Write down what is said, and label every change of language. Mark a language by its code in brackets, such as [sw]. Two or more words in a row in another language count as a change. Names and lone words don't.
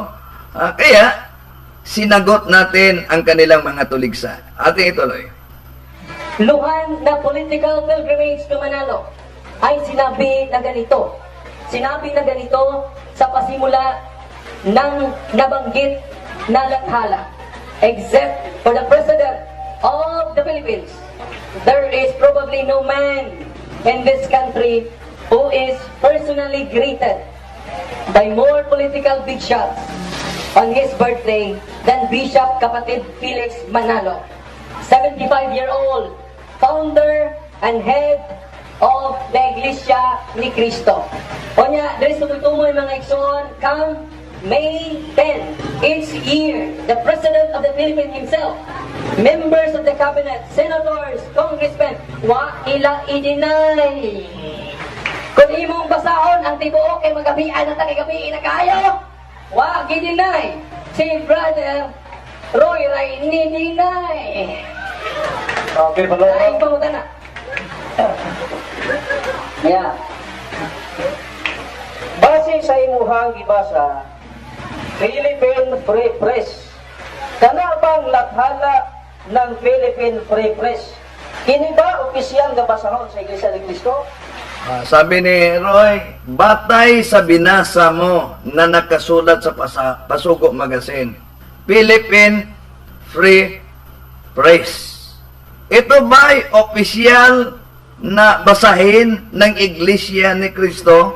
[tl] Kaya sinagot natin ang kanilang mga tuligsa. Ating ituloy. Luhan na [en] political pilgrimage to [tl] Manalo ay sinabi na ganito. sinabi na ganito sa pasimula ng nabanggit na lathala. [en] Except for the President of the Philippines, there is probably no man in this country who is personally greeted by more political big shots on his birthday than Bishop Kapatid Felix Manalo, 75-year-old, founder and head of the Iglesia ni Cristo. [ceb] Onya, dahil sumutumoy mga igsoon, [en] come May 10, each year, the President of the Philippines himself, members of the cabinet, senators, [ceb] congressmen, wa ila i-deny. Kung imong basahon ang tibuok ay magabian at tagagabi na kayo, wa i-deny. Si Brother Roy Ray ni-deny. [tl] Okay, pala. [ceb] Ay, pamutan na. [en] Yeah. [ceb] Base sa imuhang gibasa, Philippine Free Press, kana bang [tl] lathala ng [ceb] Philippine Free Press? Kini ba opisyal nga basahon sa Iglesia ni Cristo? [tl] Sabi ni Roy, batay sa binasa mo na nakasulat sa Pasugo Magazine, Philippine Free Press. Ito ba'y opisyal na basahin ng Iglesia ni Cristo